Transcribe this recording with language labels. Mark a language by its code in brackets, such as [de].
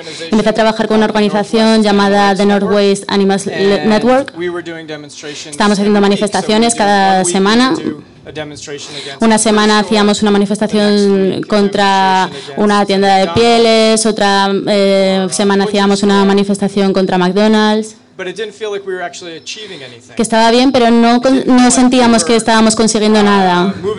[es] Empecé a trabajar con una organización llamada The Northwest Animals Network. Estábamos haciendo manifestaciones cada semana. Una semana hacíamos una manifestación contra una tienda de pieles, otra semana hacíamos una manifestación contra McDonald's. [en] But it didn't feel like we were actually achieving anything. [es] Que estaba bien, pero no sentíamos que estábamos consiguiendo nada.